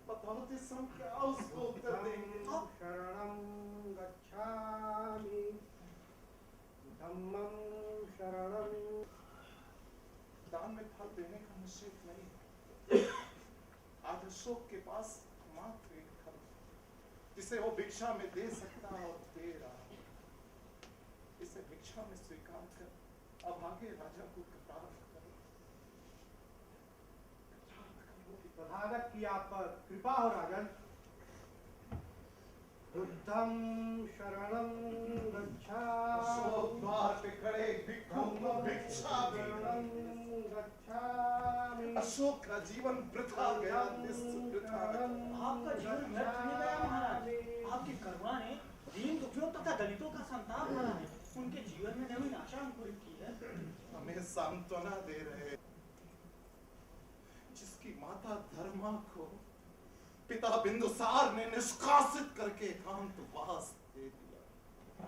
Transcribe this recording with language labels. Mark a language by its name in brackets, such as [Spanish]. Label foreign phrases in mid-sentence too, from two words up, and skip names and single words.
[Hindi] बाबतीत हम क्या उसको उत्तर देंगे? [Pali] शरणं गच्छामि धम्मं शरणं। [Hindi] दान में फल देने का निश्चित नहीं है। आज अशोक के पास मात्र एक फल जिसे वो भिक्षा में दे सकता और दे रहा। इसे भिक्षा में स्वीकार कर अब आगे राजा को कृतार्थ करो। तथागत की आप पर कृपा हो राजन। [Pali] बुद्धं शरणं [Hindi] अशोक द्वार पे खड़े भिक्षु को भिक्षा [Pali] शरणं गच्छामि। [Hindi] अशोक का जीवन वृथा गया। आपका जीवन व्यर्थ नहीं गया महाराज। आपकी करुणा ने दीन दुखियों तथा दलितों का संताप भरा है। उनके जीवन में नवीन आशा अंकुरित की है। हमें सांत्वना दे रहे जिसकी माता धर्मा को पिता बिंदुसार ने निष्कासित करके एकांतवास दे दिया।